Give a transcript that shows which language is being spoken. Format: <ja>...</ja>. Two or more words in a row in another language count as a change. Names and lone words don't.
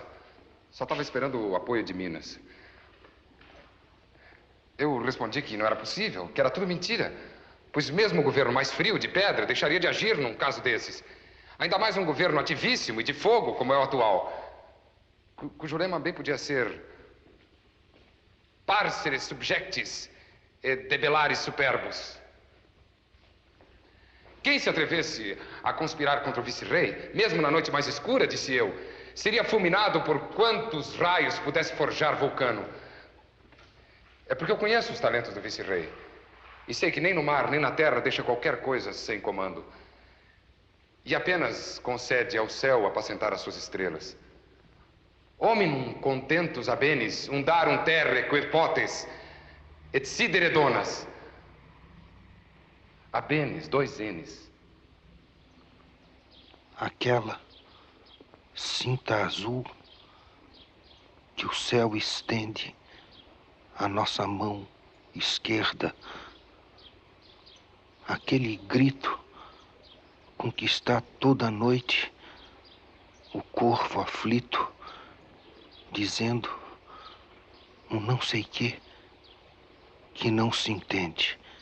<pt>Só estava esperando o apoio de Minas. Eu respondi que não era possível, que era tudo mentira, pois mesmo o governo mais frio, de pedra, deixaria de agir num caso desses. Ainda mais um governo ativíssimo e de fogo, como é o atual, cujo lema bem podia ser</pt> <la>Parceres subjectis et debelaris superbos.</la> <pt>Quem se atrevesse a conspirar contra o vice-rei, mesmo na noite mais escura, disse eu, seria fulminado por quantos raios pudesse forjar Vulcano. É porque eu conheço os talentos do vice-rei. E sei que nem no mar, nem na terra deixa qualquer coisa sem comando. E apenas concede ao céu apacentar as suas estrelas.</pt> <la>Hominum contentus habenis, undarum terre quer potes, et sidere donas.</la> <pt>Habenis, 2 N's. Aquela cinta azul que o céu estende à nossa mão esquerda. Aquele grito com que está toda noite o corvo aflito, dizendo um não sei quê que não se entende.</pt>